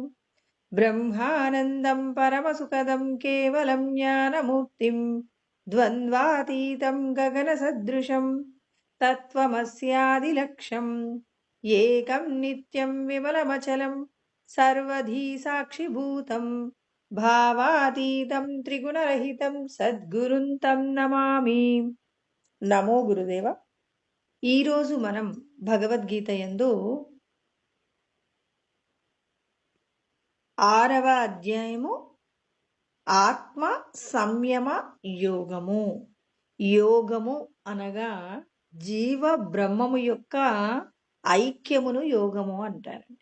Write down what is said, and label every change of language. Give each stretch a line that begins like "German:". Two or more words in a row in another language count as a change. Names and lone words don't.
Sanskrit: ब्रह्मानन्दं परमसुखदं केवलं ज्ञानमूर्तिं द्वन्द्वातीतं गगनसदृशं तत्त्वमस्यादिलक्ष्यम् एकं नित्यं विमलमचलं सर्वधी साक्षिभूतं भावातीतं त्रिगुणरहितं सद्गुरुं तं नमामि।
Telugu: నమో గురుదేవ. ఈరోజు మనం భగవద్గీత యందు 6వ అధ్యాయము ఆత్మ సంయమ యోగము. యోగము అనగా జీవ బ్రహ్మము యొక్క ఐక్యమును యోగము అంటారండి.